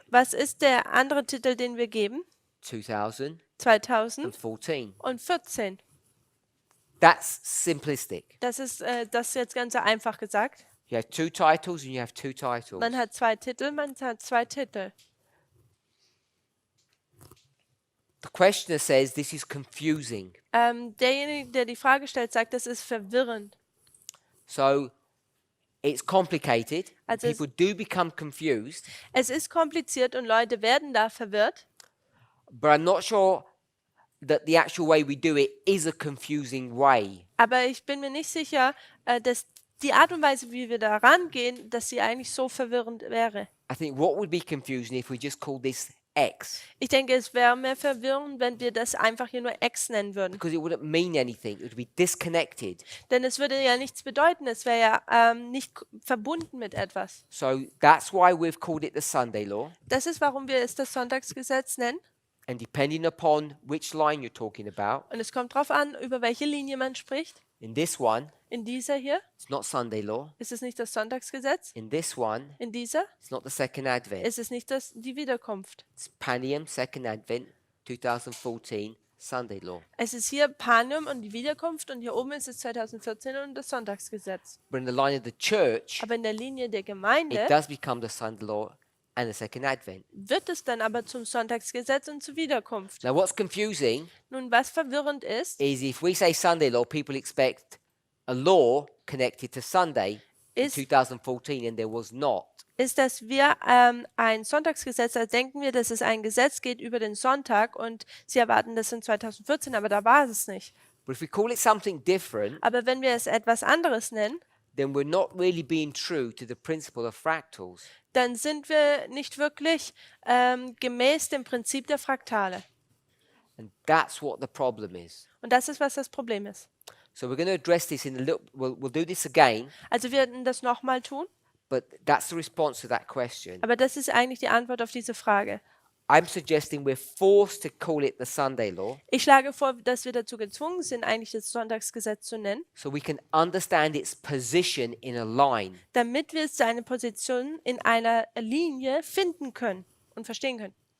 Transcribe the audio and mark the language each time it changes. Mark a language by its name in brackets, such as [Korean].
[German] was ist der andere Titel, den wir geben? [English] 2014. [German] 2014. [English] That's simplistic. [German] Das ist jetzt ganz einfach gesagt. [English] You have two titles and you have two titles. [German] Man hat zwei Titel, man hat zwei Titel. [English] The questioner says this is confusing. [German] Derjenige, der die Frage stellt, sagt, das ist verwirrend. [English] So it's complicated. [German] Also [English] People do become confused, [German] Es ist kompliziert und Leute werden da verwirrt, [English] but I'm not sure that the actual way we do it is a confusing way. [German] aber ich bin mir nicht sicher, dass die Art und Weise, wie wir da rangehen, dass sie eigentlich so verwirrend wäre. [English] I think what would be confusing if we just call this X, [German] Ich denke, es wäre mehr verwirrend, wenn wir das einfach hier nur X nennen würden. [English] because it wouldn't mean anything. It would be disconnected. [German] Denn es würde ja nichts bedeuten, es wäre ja nicht verbunden mit etwas. [English] So that's why we've called it the Sunday law. [German] Das ist, warum wir es das Sonntagsgesetz nennen. [English] And depending upon which line you're talking about, [German] Und es kommt darauf an, über welche Linie man spricht. [English] in this one, [German] In dieser hier [English] it's not Sunday law. [German] ist es nicht das Sonntagsgesetz. [English] In this one, [German] In dieser [English] it's not the second advent. [German] ist es nicht die Wiederkunft. [English] It's Panium, second advent, 2014, Sunday law. [German] Es ist hier Panium und die Wiederkunft und hier oben ist es 2014 und das Sonntagsgesetz. [English] But in the line of the church, [German] Aber in der Linie der Gemeinde [English] it does become the Sunday law and the second advent. [German] wird es dann aber zum Sonntagsgesetz und zur Wiederkunft. [English] Now, what's confusing [German] Nun, was verwirrend ist, [English] is if we say Sunday law, people expect a law connected to Sunday in [German] Is- [English] 2014, and there was not. [German] ist, dass wir ein Sonntagsgesetz, da denken wir, dass es ein Gesetz geht über den Sonntag und sie erwarten das in 2014, aber da war es nicht. [English] But if we call it something different, [German] Aber wenn wir es etwas anderes nennen, [English] then we're not really being true to the principle of fractals. [German] dann sind wir nicht wirklich gemäß dem Prinzip der Fraktale. [English] And that's what the problem is. [German] Und das ist, was das Problem ist. [English] So we're going to address this in a little, we'll do this again, [German] Also wir werden das nochmal tun, [English] but that's the response to that question. [German] aber das ist eigentlich die Antwort auf diese Frage. [English] I'm suggesting we're forced to call it the Sunday law [German] Ich schlage vor, dass wir dazu gezwungen sind, eigentlich das Sonntagsgesetz zu nennen, [English] so we can understand its position in a line. [German] damit wir seine Position in einer Linie finden können und verstehen können.